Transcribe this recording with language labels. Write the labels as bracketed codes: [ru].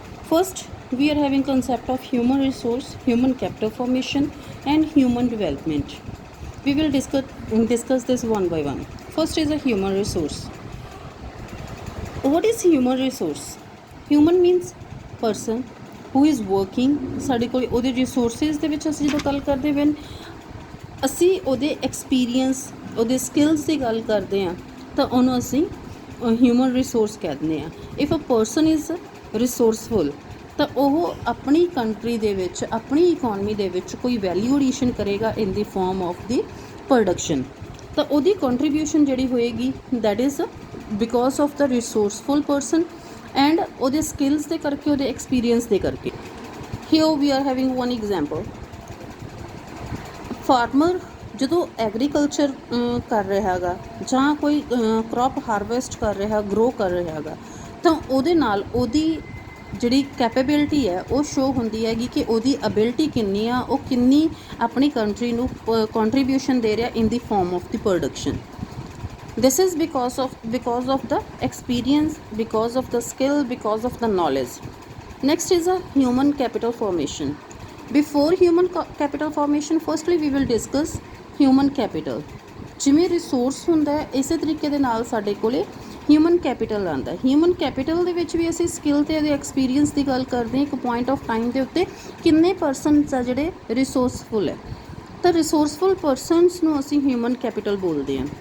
[en] First, we are having concept of human resource, human capital formation and human development. We will discuss this one by one. First is a human resource. What is human resource? Human means person who is working. [pa] ਸਾਡੇ ਕੋਲ ਉਹਦੇ resources ਦੇ ਵਿੱਚ ਅਸੀਂ ਜਦੋਂ ਗੱਲ ਕਰਦੇ [en] when [pa] ਅਸੀਂ ਉਹਦੇ ਐਕਸਪੀਰੀਅੰਸ ਉਹਦੇ ਸਕਿੱਲਸ ਦੀ ਗੱਲ ਕਰਦੇ ਹਾਂ ਤਾਂ ਉਹਨੂੰ ਅਸੀਂ ਹਿਊਮਨ ਰਿਸੋਰਸ ਕਹਿ ਦਿੰਦੇ ਹਾਂ। [en] if a person is resourceful [pa] ਤਾਂ ਉਹ ਆਪਣੀ ਕੰਟਰੀ ਦੇ ਵਿੱਚ ਆਪਣੀ ਇਕੋਨਮੀ ਦੇ ਵਿੱਚ ਕੋਈ ਵੈਲਿਊ ਐਡੀਸ਼ਨ ਕਰੇਗਾ [en] in the form of the production, [pa] ਤਾਂ ਉਹਦੀ ਕੰਟਰੀਬਿਊਸ਼ਨ ਜਿਹੜੀ ਹੋਏਗੀ [en] that is because of the resourceful person and [pa] ਉਹਦੇ ਸਕਿੱਲਸ ਦੇ ਕਰਕੇ ਉਹਦੇ ਐਕਸਪੀਰੀਅੰਸ ਦੇ ਕਰਕੇ। [en] Here we are having one example. [pa] Farmer ਜਦੋਂ ਐਗਰੀਕਲਚਰ ਕਰ ਰਿਹਾ ਹੈਗਾ ਜਾਂ ਕੋਈ ਕ੍ਰੌਪ ਹਾਰਵੈਸਟ ਕਰ ਰਿਹਾ, ਗਰੋ ਕਰ ਰਿਹਾ ਹੈਗਾ, ਤਾਂ ਉਹਦੇ ਨਾਲ ਉਹਦੀ ਜਿਹੜੀ ਕੈਪੇਬਿਲਿਟੀ ਹੈ ਉਹ ਸ਼ੋ ਹੁੰਦੀ ਹੈਗੀ ਕਿ ਉਹਦੀ ਅਬਿਲਿਟੀ ਕਿੰਨੀ ਆ, ਉਹ ਕਿੰਨੀ ਆਪਣੀ ਕੰਟਰੀ ਨੂੰ ਕੰਟਰੀਬਿਊਸ਼ਨ ਦੇ ਰਿਹਾ [en] In the form of the production. This is because of the experience, because of the skill, because of the knowledge. Next is a human capital formation. Before human capital formation, firstly we will discuss human capital. [pa] ਜਿਵੇਂ resource ਹੁੰਦਾ ਹੈ ਇਸੇ ਤਰੀਕੇ ਦੇ ਨਾਲ ਸਾਡੇ ਕੋਲੇ human capital ਆਉਂਦਾ। ਹਿਊਮਨ ਕੈਪੀਟਲ ਦੇ ਵਿੱਚ ਵੀ ਅਸੀਂ ਸਕਿੱਲ ਅਤੇ ਇਹਦੇ ਐਕਸਪੀਰੀਅੰਸ ਦੀ ਗੱਲ ਕਰਦੇ ਹਾਂ। ਇੱਕ ਪੁਆਇੰਟ ਆਫ ਟਾਈਮ ਦੇ ਉੱਤੇ ਕਿੰਨੇ ਪਰਸਨਸ ਆ ਜਿਹੜੇ ਰਿਸੋਰਸਫੁਲ ਹੈ, ਤਾਂ ਰਿਸੋਰਸਫੁਲ ਪਰਸਨਸ ਨੂੰ ਅਸੀਂ ਹਿਊਮਨ ਕੈਪੀਟਲ ਬੋਲਦੇ ਹਾਂ।